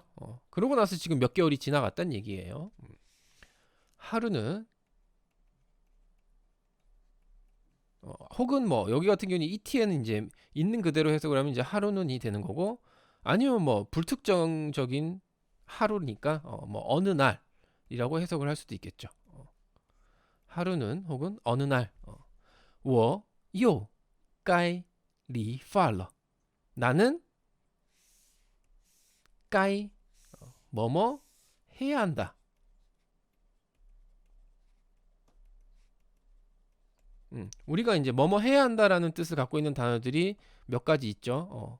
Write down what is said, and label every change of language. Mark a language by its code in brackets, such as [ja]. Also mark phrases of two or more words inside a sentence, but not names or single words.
[ko] 그러고 나서 지금 몇 개월이 지나갔다는 얘기예요. 하루는 혹은 뭐 여기 같은 경우는 ETN은 이제 있는 그대로 해석을 하면 이제 하루는이 되는 거고 아니면 뭐 불특정적인 하루니까 뭐 어느 날이라고 해석을 할 수도 있겠죠. 하루는 혹은 어느 날 [zh] 我又该理发了 [ko] 나는 该 뭐뭐 해야 한다. 우리가 이제 뭐뭐 해야 한다라는 뜻을 갖고 있는 단어들이 몇 가지 있죠.